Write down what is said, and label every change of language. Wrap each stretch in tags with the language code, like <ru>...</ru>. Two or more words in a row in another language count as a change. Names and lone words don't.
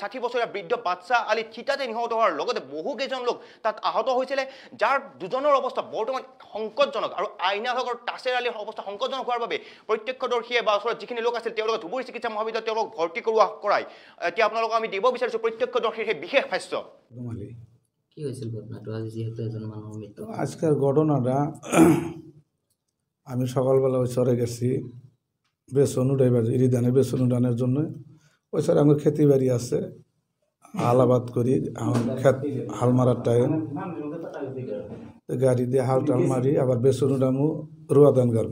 <as>60 বছৰীয়া বৃদ্ধ বাদশাহ আলী থিতাতে নিহত হোৱাৰ লগতে বহুকেইজন লোক তাত আহত হৈছিলে, যাৰ দুজনৰ অৱস্থা বৰ্তমান সংকটজনক আৰু আইনাল হক আৰু টাছেৰ আলীৰ অৱস্থা সংকটজনক হোৱাৰ বাবে প্ৰত্যক্ষদৰ্শীয়ে বা ওচৰত যিখিনি লোক আছিল তেওঁলোকে ধুবুৰী চিকিৎসা মহাবিদ্যালয়ত তেওঁলোকক ভৰ্তি কৰাই। এতিয়া আপোনালোকক আমি দিব বিচাৰিছোঁ প্ৰত্যক্ষদৰ্শীৰ সেই বিশেষ ভাষ্য। কি হৈছিল ঘটনাটো আজি যেহেতু এজন মানুহৰ মৃত্যু?</as> <bn>আজকের ঘটনাটা আমি সকালবেলা ওই চরে গেছি বেসন উঠাইবার, ইরিধানের বেসন উঠানোর জন্য। ওই চরে আমার খেতি বাড়ি আছে, হালাবাদ করি, হাল মারার টাইম গাড়ি দিয়ে হাল টাল মারি আবার বেসন উঠামু রোয়া ধান গাড়ম।</bn>